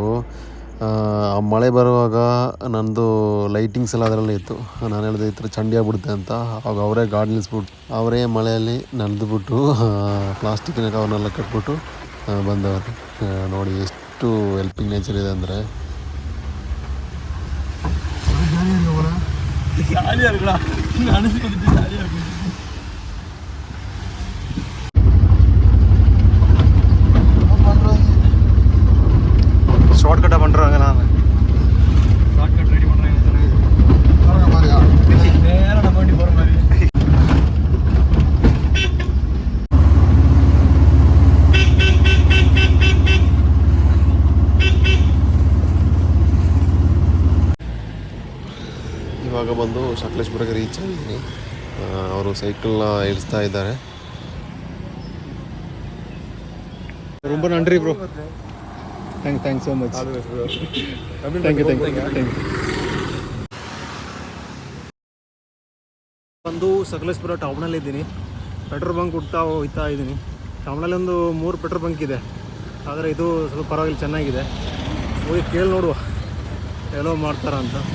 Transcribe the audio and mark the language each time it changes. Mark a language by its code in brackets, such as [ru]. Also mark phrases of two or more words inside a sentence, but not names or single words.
[kn] ಆ ಮಳೆ ಬರುವಾಗ ನನ್ನದು ಲೈಟಿಂಗ್ಸ್ ಎಲ್ಲ ಅದರಲ್ಲೇ ಇತ್ತು. ನಾನು ಹೇಳಿದೆ ಈ ಥರ ಚಂಡಿ ಆಗ್ಬಿಡುತ್ತೆ ಅಂತ. ಆವಾಗ ಅವರೇ ಗಾಡಿ ನಿಲ್ಲಿಸ್ಬಿಟ್ಟು, ಅವರೇ ಮಳೆಯಲ್ಲಿ ನೆನೆದ್ಬಿಟ್ಟು ಪ್ಲಾಸ್ಟಿಕ್ಕಿನ ಕವರ್ನೆಲ್ಲ ಕಟ್ಬಿಟ್ಟು ಬಂದವರು. ನೋಡಿ ಎಷ್ಟು [en] helping nature [kn] ಇದೆ ಅಂದರೆ. [en] short cut [ta] பண்ணுறாங்க. நான் [en] short cut [ta] ரெடி பண்ணுறேன். நேராக நம்ம வண்டி போகிற மாதிரி. [kn] ಇವಾಗ ಬಂದು ಸಕಲೇಶ್ಪುರಕ್ಕೆ ರೀಚ್ ಆಗಿದ್ದೀನಿ. ಅವರು ಸೈಕಲ್ನ ಇಳಿಸ್ತಾ ಇದ್ದಾರೆ. [ta] ரொம்ப நன்றி ப்ரோ. [en] Thanks so much. Thank you. [kn] ಬಂದು ಸಕಲೇಶ್ಪುರ ಟೌನಲ್ಲಿದ್ದೀನಿ. [en] petrol bunk [kn] ಹೋಗ್ತಾ ಇದ್ದೀನಿ. ಟೌನಲ್ಲಿ ಒಂದು 3 [en] petrol bunk [kn] ಇದೆ, ಆದರೆ ಇದು ಸ್ವಲ್ಪ ಪರವಾಗಿಲ್ಲ, ಚೆನ್ನಾಗಿದೆ. ಹೋಗಿ ಕೇಳಿ ನೋಡುವ ಎಲ್ಲೋ ಮಾಡ್ತಾರ ಅಂತ.